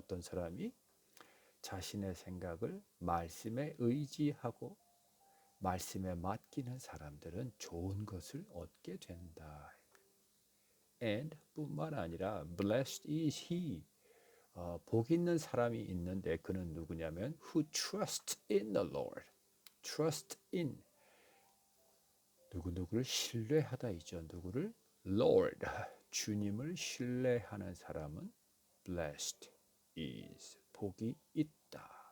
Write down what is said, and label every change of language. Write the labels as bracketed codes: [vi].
[ko] 어떤 사람이 자신의 생각을 말씀에 의지하고 말씀에 맡기는 사람들은 좋은 것을 얻게 된다. [en] And [ko] 뿐만 아니라 [en] blessed is he. [ko] 복 있는 사람이 있는데 그는 누구냐면 [en] who trusts in the Lord. trust in [ko] 누구누구를 신뢰하다이죠. 누구를? Lord. 주님을 신뢰하는 사람은 [en] blessed is [ko] 복이 있다.